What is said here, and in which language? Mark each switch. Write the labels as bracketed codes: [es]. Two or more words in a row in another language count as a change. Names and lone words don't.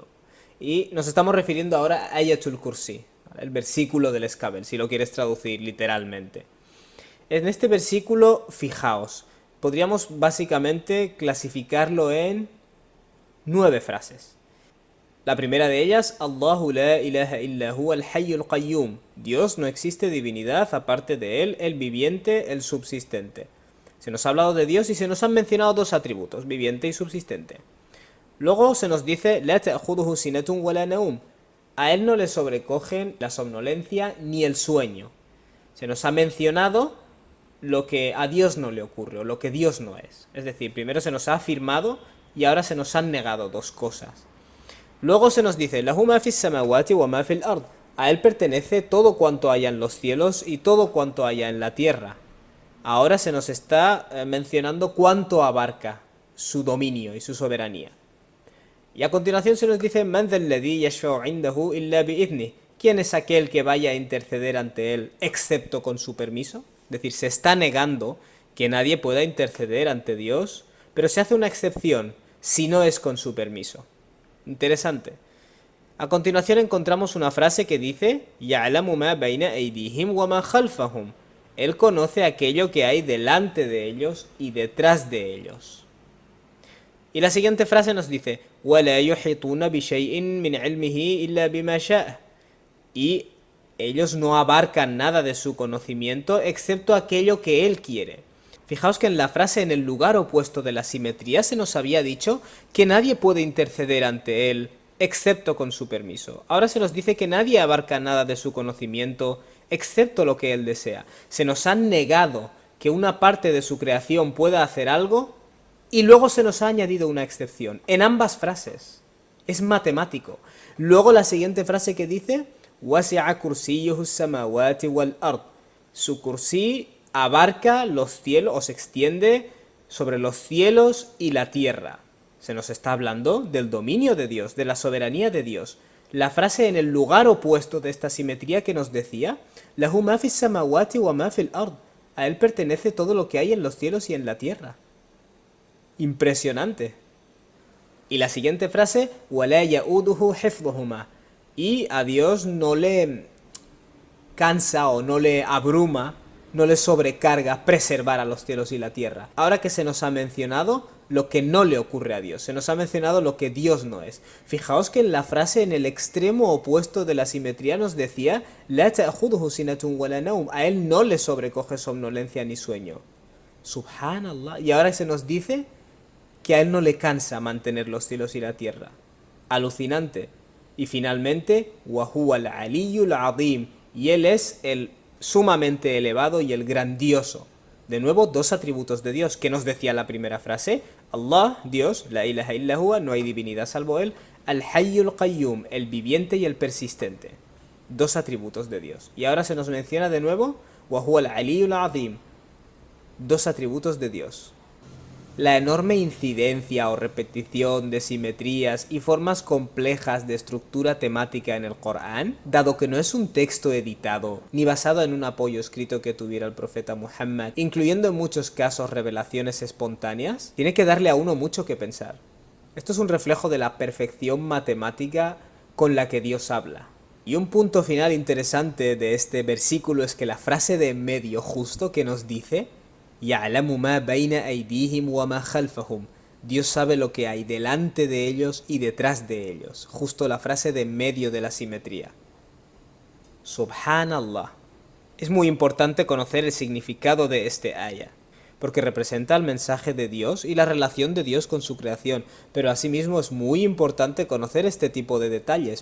[es] Y nos estamos refiriendo ahora a Ayatul Kursi, el versículo del escabel, si lo quieres traducir literalmente. En este versículo, fijaos, podríamos básicamente clasificarlo en 9 frases. La primera de ellas, [ar] الله لا إله إلا هو الحي القيوم. [es] Dios, no existe divinidad aparte de él, el viviente, el subsistente. Se nos ha hablado de Dios y se nos han mencionado dos atributos, viviente y subsistente. Luego se nos dice, [ar] لا تأخذه سنة ولا نوم. [es] A él no le sobrecogen la somnolencia ni el sueño. Se nos ha mencionado lo que a Dios no le ocurre, o lo que Dios no es. Es decir, primero se nos ha afirmado y ahora se nos han negado dos cosas. Luego se nos dice, [ar] له ما في السماوات وما في الأرض. [es] A él pertenece todo cuanto haya en los cielos y todo cuanto haya en la tierra. Ahora se nos está mencionando cuánto abarca su dominio y su soberanía. Y a continuación se nos dice, [ar] من ذا الذي يشفع عنده إلا بإذنه. [es] ¿Quién es aquel que vaya a interceder ante él excepto con su permiso? Es decir, se está negando que nadie pueda interceder ante Dios, pero se hace una excepción si no es con su permiso. Interesante. A continuación encontramos una frase que dice, [ar] يعلم ما بين أيديهم وما خلفهم. [es] Él conoce aquello que hay delante de ellos y detrás de ellos. Y la siguiente frase nos dice, [ar] وَلَا يُحِطُونَ بِشَيْءٍ مِنْ عِلْمِهِ إِلَّا بِمَا شَاءَ. [es] Y ellos no abarcan nada de su conocimiento excepto aquello que él quiere. Fijaos que en la frase en el lugar opuesto de la simetría se nos había dicho que nadie puede interceder ante él excepto con su permiso. Ahora se nos dice que nadie abarca nada de su conocimiento excepto lo que él desea. Se nos ha negado que una parte de su creación pueda hacer algo y luego se nos ha añadido una excepción. En ambas frases. Es matemático. Luego la siguiente frase que dice, [ar] وَسِعَ كُرْسِيُّهُ السَّمَاوَاتِ وَالْأَرْضِ. [es] Su kursí abarca los cielos, o se extiende sobre los cielos y la tierra. Se nos está hablando del dominio de Dios, de la soberanía de Dios. La frase en el lugar opuesto de esta simetría que nos decía, [ar] له ما في السماوات وما في الأرض. [es] A él pertenece todo lo que hay en los cielos y en la tierra. Impresionante. Y la siguiente frase, [ar] ولا يئوده حفظهما. [es] Y a Dios no le cansa o no le abruma, no le sobrecarga preservar a los cielos y la tierra. Ahora que se nos ha mencionado lo que no le ocurre a Dios, se nos ha mencionado lo que Dios no es. Fijaos que en la frase en el extremo opuesto de la simetría nos decía, [ar] لا تأخذه سنة ولا نوم. [es] A él no le sobrecoge somnolencia ni sueño. Subhanallah. Y ahora se nos dice que a él no le cansa mantener los cielos y la tierra. Alucinante. Y finalmente, [ar] وهو العلي العظيم. [es] Y él es el sumamente elevado y el grandioso. De nuevo, dos atributos de Dios. ¿Qué nos decía la primera frase? [ar] Allah, Dios, لا إله إلا هو, [es] no hay divinidad salvo él. [ar] الحي القيوم, [es] el viviente y el persistente. Dos atributos de Dios. Y ahora se nos menciona de nuevo, [ar] وهو العلي العظيم. [es] Dos atributos de Dios. La enorme incidencia o repetición de simetrías y formas complejas de estructura temática en el Corán, dado que no es un texto editado, ni basado en un apoyo escrito que tuviera el profeta Muhammad, incluyendo en muchos casos revelaciones espontáneas, tiene que darle a uno mucho que pensar. Esto es un reflejo de la perfección matemática con la que Dios habla. Y un punto final interesante de este versículo es que la frase de en medio justo que nos dice, [ar] يعلم ما بين أيديهم وما خلفهم. [es] Dios sabe lo que hay delante de ellos y detrás de ellos. Justo la frase de en medio de la simetría. Subhanallah. Es muy importante conocer el significado de este aya, porque representa el mensaje de Dios y la relación de Dios con su creación, pero asimismo es muy importante conocer este tipo de detalles.